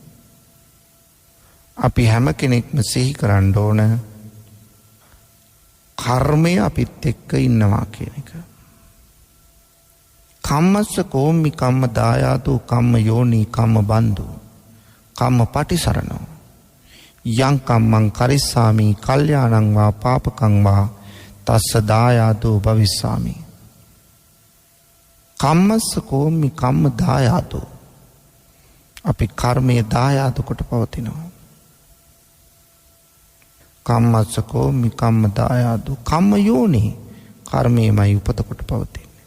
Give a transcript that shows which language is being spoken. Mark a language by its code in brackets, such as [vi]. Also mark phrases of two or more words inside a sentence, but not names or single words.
[si] අපි හැම කෙනෙක්ම සිහි කරන්න ඕන කර්මය අපිත් එක්ක ඉන්නවා කියන එක. [pi] කම්මස්ස කෝම්මි කම්ම දායාතු කම්ම යෝනි කම්ම බන්දු කම්ම පටිසරණෝ යං කම්මං කරිස්සාමි කල්යාණං වා පාපකං වා තස්ස දායාදෝ භවිස්සාමි. කම්මස්ස කෝමි කම්ම දායාදෝ. [si] අපි කර්මයේ දායාද කොට පවතිනවා. [pi] කම්මස්ස කෝමි කම්ම දායාදෝ. කම්ම යෝනි [si] කර්මයේමයි උපත කොට පවතින්නේ.